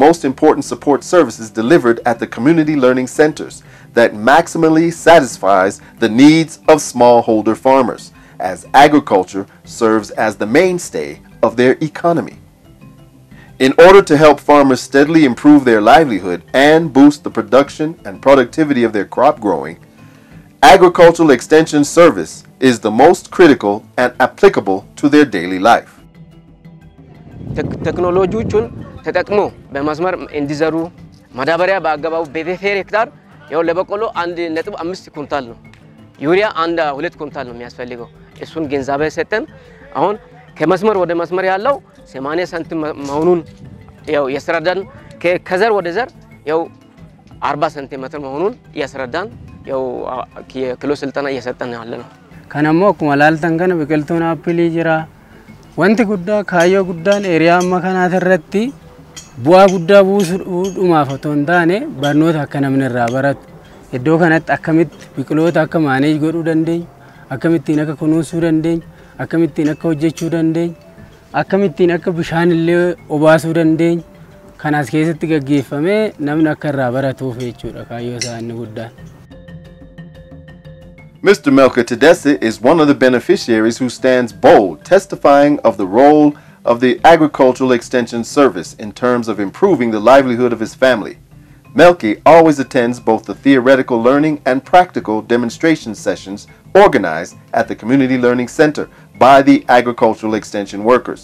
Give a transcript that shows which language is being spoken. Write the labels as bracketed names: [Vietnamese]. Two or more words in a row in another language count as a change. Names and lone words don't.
[English] most important support services delivered at the community learning centers that maximally satisfies the needs of smallholder farmers, as agriculture serves as the mainstay of their economy. In order to help farmers steadily improve their livelihood and boost the production and productivity of their crop growing, Agricultural Extension Service is the most critical and applicable to their daily life. [Amharic] ቴክኖሎጂዎቹን ተጠቅሞ በመስመር እንዲዘሩ ማዳበሪያ በአገባቡ በፌር ሄክታር ያው ለበቆሎ 1.5 ኩንታል ነው ዩሪያ 2 ኩንታል ነው የሚያስፈልገው እሱን ገንዘብ ሰጠን አሁን ከመስመር ወደ መስመር ያለው 80 ሳንቲም መሆኑን ያው ያስረዳን ከዘር ወደ ዘር ያው 40 ሴንቲሜትር መሆኑን ያስረዳን ያው ኪሎ ስልጠና እየሰጠን ያለ ነው ከነሞ ኩማላልተን ከነ በቀልቶና አፕሊ ጅራ [Oromo] wanti guddaa kaayyoo guddaan eriyaa amma kanaa irratti bu'aa guddaa buusuudhumaaf otoo hin taane barnoota akka namni irraa baratu iddoo kanatti akkamitti biqiloota akka maaneej godhuu dandeenya akkamittiin akka kunuunsuu dandeenya akkamittiin akka hojjechuu dandeenya akkamittiin akka bishaan illee obaasuu dandeenya kanaas keessatti gaggeeffamee namni akka irraa baratuuf jechuudha kaayyoo isaa inni guddaan. [English] Mr. Melchizedek is one of the beneficiaries who stands bold, testifying of the role of the Agricultural Extension Service in terms of improving the livelihood of his family. Melchi always attends both the theoretical learning and practical demonstration sessions organized at the Community Learning Center by the Agricultural Extension workers.